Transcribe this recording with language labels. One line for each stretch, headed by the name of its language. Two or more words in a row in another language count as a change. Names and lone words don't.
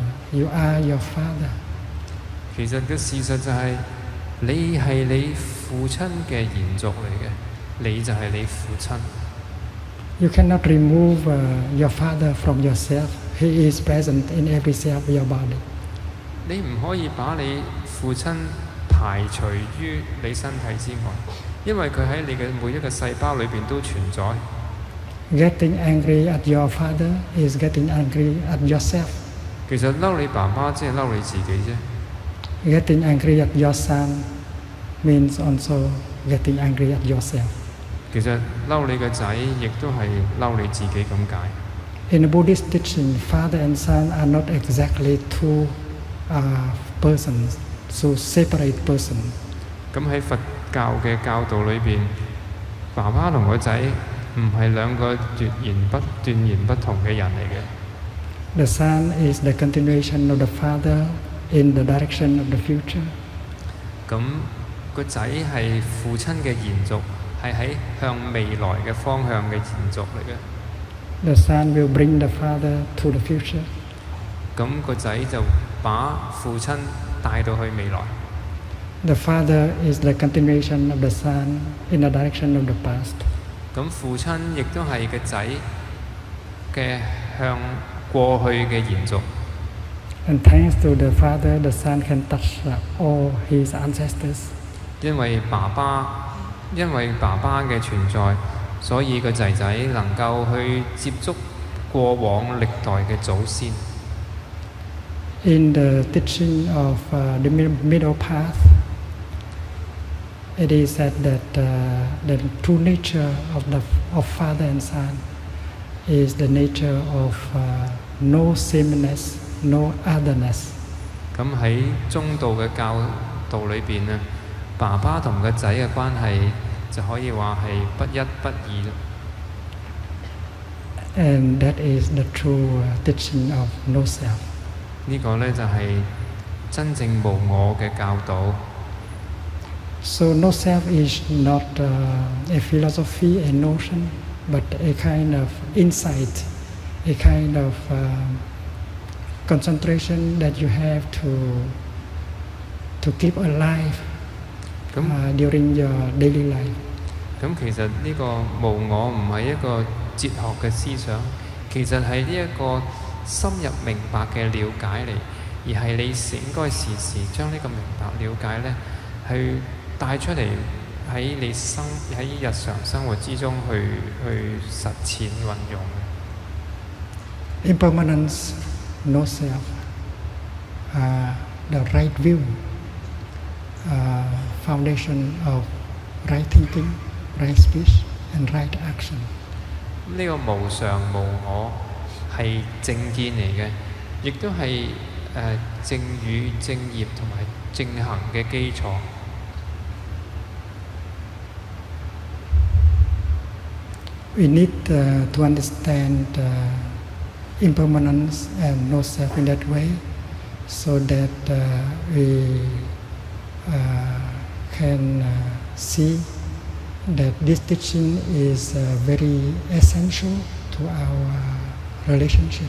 English: You are your father.
Cantonese: 其實嘅事實就係，你係你父親嘅延續嚟嘅，你就係你父親。
English: You cannot remove your father from yourself. He is present in every cell of your body.
Cantonese: 你唔可以把你父親排除於你身體之外，因為佢喺你嘅每一個細胞裏邊都存在。
English: Getting angry at your father is getting angry at yourself.
Cantonese: 其實嬲你爸爸即係嬲你自己啫。
English: Getting angry at your son means also getting angry at yourself.
Cantonese: 其實嬲你個仔，亦都係嬲你自己咁解。
English: In the Buddhist teaching, father and son are not exactly two persons, so separate persons.
Cantonese: 咁喺佛教嘅教導裏邊，爸爸同個仔唔係兩個斷然不同嘅人嚟嘅。
English: The son is the continuation of the father in the direction of the future.
Cantonese: 咁個仔係父親嘅延續，係喺向未來嘅方向嘅延續嚟嘅。
English: The son will bring the father to the future.
Cantonese: 咁個仔就把父親帶到去未來。
English: The father is the continuation of the son in the direction of the past.
Cantonese: 咁父親亦都係個仔嘅向過去嘅延續。
English: And thanks to the father, the son can touch all his ancestors.
Cantonese: 因為爸爸嘅存在，所以個仔仔能夠去接觸過往歷代嘅祖先。
English: In the teaching of the middle path, it is said that the true nature of father and son is the nature of no sameness, no otherness.
Cantonese: 咁喺中道嘅教導裏邊咧，爸爸同個仔嘅關係就可以話係不一不二。
English: And that is the true teaching of no self.
Cantonese: 呢個咧就係真正無我嘅教導。
English: So no self is not a philosophy, a notion, but a kind of insight, a kind of concentration that you have to keep alive during your daily life.
Cantonese: 咁其實呢個無我唔係一個哲學嘅思想，其實係呢一個深入明白嘅了解嚟，而係你應該時時將呢個明白了解呢，去帶出嚟喺日常生活之中去實踐運用。
English: Impermanence, no self, the right view, foundation of right thinking, right speech, and right action.
Cantonese: 呢個無常無我係正見嚟嘅，亦都係正語、正業同埋正行嘅基礎。
English: We need to understand impermanence and no self in that way, so that we can see that this teaching is very essential to our relationship.